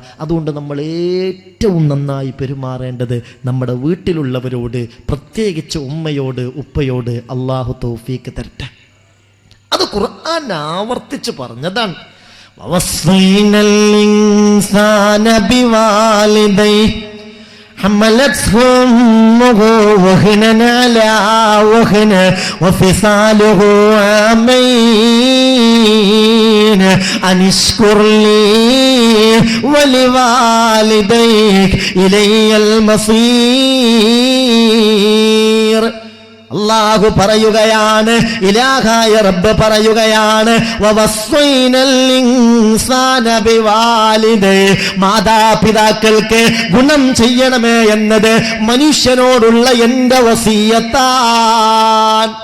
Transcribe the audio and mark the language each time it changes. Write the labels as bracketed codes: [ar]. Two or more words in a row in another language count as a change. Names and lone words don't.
[ml] അതുകൊണ്ട് നമ്മൾ ഏറ്റവും നന്നായി പെരുമാറേണ്ടത് നമ്മുടെ വീട്ടിലുള്ളവരോട്, പ്രത്യേകിച്ച് ഉമ്മയോട് ഉപ്പയോട്. അള്ളാഹു തൗഫീക്ക് തരട്ടെ. അത് ഖുർആൻ ആവർത്തിച്ച് പറഞ്ഞതാണ്. [ar] ووصينا الإنسان بوالديه حملته أمه وهنا على وهن وفصاله عامين أن اشكر لي ولوالديك إلي المصير. [ml] അല്ലാഹു പറയുകയാണ്, ഇലാഹായ റബ്ബ് പറയുകയാണ്, [ar] ووصينا الإنسان بوالديه, [ml] മാതാപിതാക്കൾക്ക് ഗുണം ചെയ്യണമേ എന്നത് മനുഷ്യനോടുള്ള എൻ്റെ വസിയത്താണ്.